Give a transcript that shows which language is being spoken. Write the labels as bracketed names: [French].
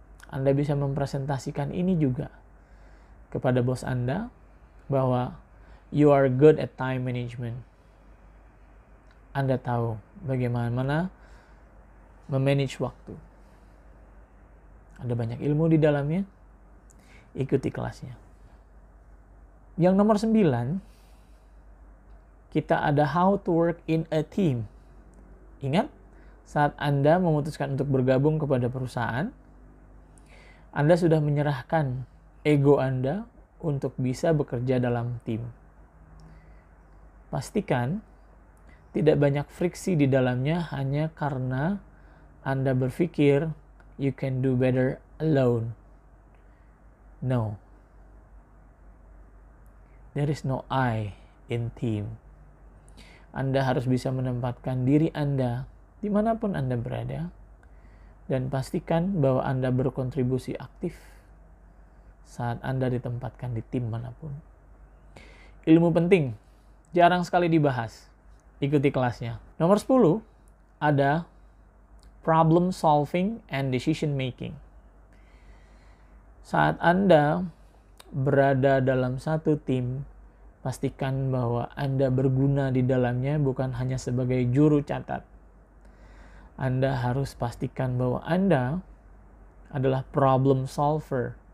[Indonesian] Anda bisa mempresentasikan ini juga kepada bos Anda bahwa [English] you are good at time management. [Indonesian] Anda tahu bagaimana memanage waktu. Ada banyak ilmu di dalamnya. Ikuti kelasnya. Yang nomor 9, kita ada [English] how to work in a team. [Indonesian] Ingat, saat Anda memutuskan untuk bergabung kepada perusahaan, Anda sudah menyerahkan ego Anda untuk bisa bekerja dalam tim. Pastikan tidak banyak friksi di dalamnya hanya karena Anda berpikir [English] you can do better alone. No. There is no I in team. [Indonesian] Anda harus bisa menempatkan diri Anda dimanapun Anda berada dan pastikan bahwa Anda berkontribusi aktif saat Anda ditempatkan di tim manapun. Ilmu penting, jarang sekali dibahas. Ikuti kelasnya. Nomor 10, ada [English] problem solving and decision making. [Indonesian] Saat Anda berada dalam satu tim, pastikan bahwa Anda berguna di dalamnya bukan hanya sebagai juru catat. Anda harus pastikan bahwa Anda adalah problem solver.